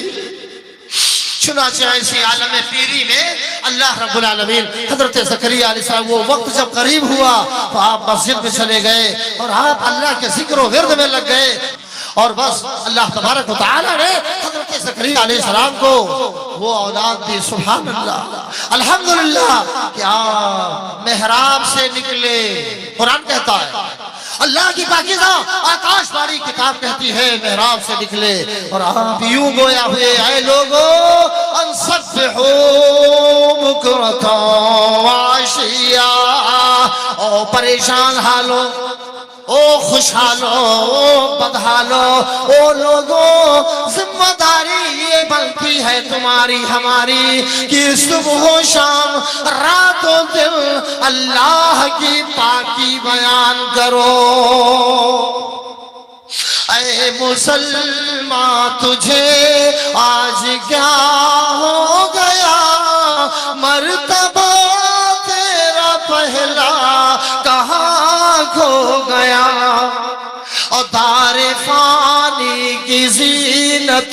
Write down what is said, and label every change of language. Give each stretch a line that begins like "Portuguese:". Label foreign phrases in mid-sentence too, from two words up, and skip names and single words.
Urdu: چنانچہ اسی عالم پیری میں
Arabic: اللہ رب العالمین
Urdu: حضرت زکریا
Arabic: علیہ السلام
Urdu: وہ وقت جب قریب ہوا تو آپ مسجد میں چلے گئے اور آپ اللہ کے ذکر و ورد میں لگ گئے، اور بس
Arabic: اللہ تبارک و تعالی
Urdu: نے حضرت زکریا
Arabic: علیہ السلام
Urdu: کو وہ اولاد دی۔
Arabic: سبحان اللہ،
Urdu: الحمدللہ کہ آپ محراب سے نکلے، قرآن کہتا ہے، اللہ کی پاکیزہ آکاش واری کتاب کہتی ہے محراب سے نکلے اور آپ یوں گویا ہوئے، اے لوگو
Arabic: انسبحو بکرتا وعشیا،
Urdu: او پریشان حالو، او خوشحالو، او بدحالو، او لوگو ذمہ داری یہ بنتی ہے تمہاری ہماری کہ صبح و شام رات و دن اللہ کی پاکی بیان کرو۔ اے مسلمان تجھے آج کیا ہو گیا، مرتبہ تیرا پہلا کہاں کھو گیا، اور دار فانی کی زینت